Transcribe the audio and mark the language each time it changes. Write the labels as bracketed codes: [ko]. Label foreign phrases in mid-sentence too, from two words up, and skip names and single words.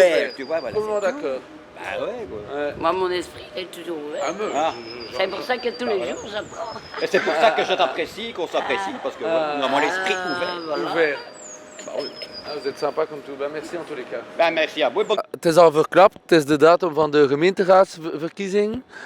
[fr] aware, tu vois, voilà. Complètement d'accord. Bah ouais, quoi. Ouais. Moi mon esprit est toujours ouvert. Ah, mais- Ah. C'est pour ça que tous les jours j'apprends. Et c'est pour ça que je t'apprécie, qu'on s'apprécie, parce que on a mon esprit ouvert. Voilà. Ouvert. Bah oui. Ah, vous êtes sympa comme tout. Ben, merci en tous les cas. Ben merci à vous. [nl] Het is al verklapt, het is de datum van de gemeenteraadsverkiezing.